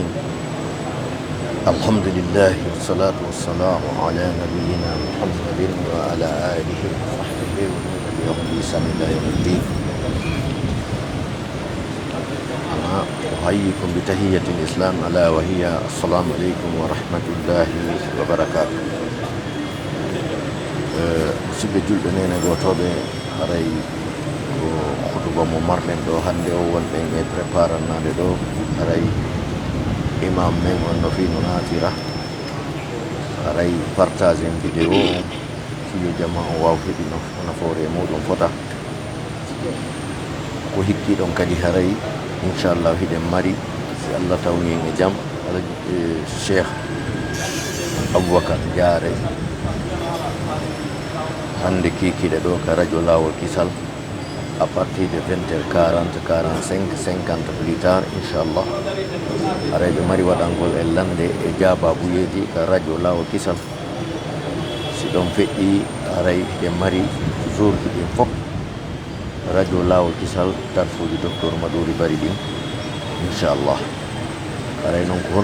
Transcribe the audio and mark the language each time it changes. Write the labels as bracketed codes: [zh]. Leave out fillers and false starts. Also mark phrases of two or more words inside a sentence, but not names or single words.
[ar] الحمد لله والصلاة والسلام على نبينا محمد وعلى آله وصحبه ومن تبعهم بإحسان إلى يوم الدين. أحييكم بتحية الإسلام ألا وهي السلام عليكم ورحمة الله وبركاته. [ff] musidɓe julɓe nene gotoɓe haray ko hutuba mo marɗen ɗo hannde o wonɗen e préparanade ɗo haray imam men on no fi no natira haray [fr] partage en vidéo [ff] on fiyo jama o waw heɓi nafoore e muɗum fota ko hikkiɗon kadi haray inchallah hiɗen mari si allah tawni en e jaam cheikh aboubacar diare hande kikiɗe ɗo ka radio lawol kisal [fr] à partir de [ff] 20h40 45 50 [fr] plus tard [ff] inchallah haray ɓe mari waɗangol e lande e jaababuyeji ka radio lawol kisal si ɗon feƴƴi haray ɗe mari jour ji ɗin fof radio lawol kisal darfuji docteur maɗouri bari ɗin inchallah haray noon ko